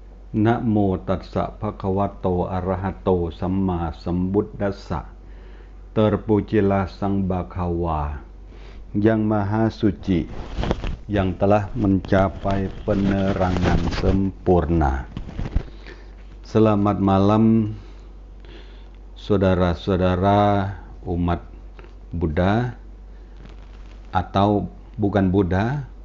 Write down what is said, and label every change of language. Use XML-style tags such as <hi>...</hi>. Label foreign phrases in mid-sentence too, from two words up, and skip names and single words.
<id>นะโมตัสสะภะคะวะโตอะระหะโตสัมมาสัมพุทธัสสะ Terpujilah Sang Bhagawa yang Maha Suci, yang telah mencapai penerangan sempurna. Selamat malam saudara-saudara umat Buddha atau bukan Buddha.</id>